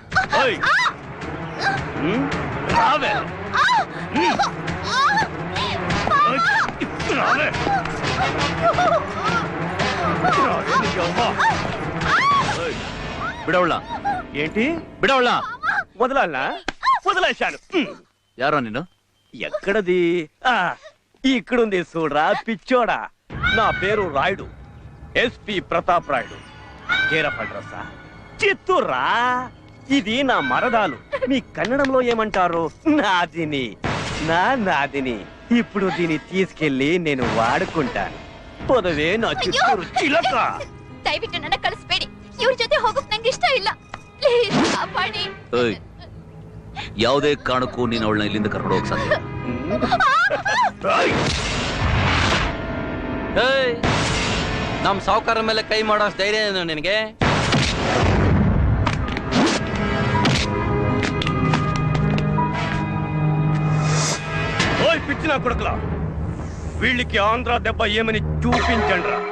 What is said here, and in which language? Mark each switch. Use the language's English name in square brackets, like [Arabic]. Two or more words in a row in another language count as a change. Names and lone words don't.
[Telugu] రావే రావే [Kannada] ಬಿಡವಳ. [Telugu] ఏంటి [Kannada] ಬಿಡವಳ. [Telugu] వదలాలా? వదిలేశాను. [Kannada] ಯಾರೋ ನೀನು? [Telugu] ఎక్కడది? ఇక్కడుంది చూడరా పిచ్చోడా. నా పేరు రాయుడు, ఎస్పి ప్రతాప్ రాయుడు. [English] care of address [Telugu] చిత్తూర్రా. ఇది నా మరదాలు. మీ కన్నడంలో ఏమంటారు? నాదిని. నాదిని. ఇప్పుడు దీన్ని తీసుకెళ్లి నేను వాడుకుంటాను. పొదవే నా చిత్తూరు చిలక. [Kannada] ದಯವಿಟ್ಟು ನನ್ನ ಕಳಿಸ್ಬೇಡಿ. ಇವ್ರ ಜೊತೆ ಹೋಗಕ್ ನಂಗೆ ಇಷ್ಟ ಇಲ್ಲ. ಪ್ಲೀಸ್ ಕಾಪಾಡಿ. ಯಾವುದೇ ಕಾರಣಕ್ಕೂ ನೀನು ಅವಳನ್ನ ಇಲ್ಲಿಂದ ಕರ್ಕೊಂಡು ಹೋಗಕ್ ಸಾಧ್ಯ. ನಮ್ ಸಾವುಕಾರ ಮೇಲೆ ಕೈ ಮಾಡೋ ಧೈರ್ಯ ಏನು ನಿನಗೆ? [Telugu] ఓయ్ పిచ్చిన కొడుకులా, వీళ్ళకి ఆంధ్ర దెబ్బ ఏమని చూపించండ్రా.